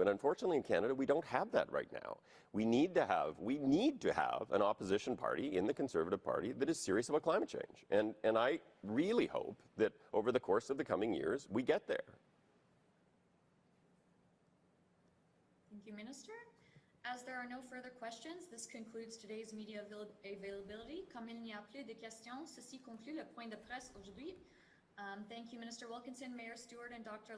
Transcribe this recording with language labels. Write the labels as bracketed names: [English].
[English] And unfortunately in Canada, we don't have that right now. We need to have an opposition party in the Conservative Party that is serious about climate change. And I really hope that over the course of the coming years, we get there. Thank you, Minister. As there are no further questions, this concludes today's media availability. [French] Comme il n'y a plus de questions, ceci conclut le point de presse aujourd'hui. [English] Thank you, Minister Wilkinson, Mayor Stewart, and Dr.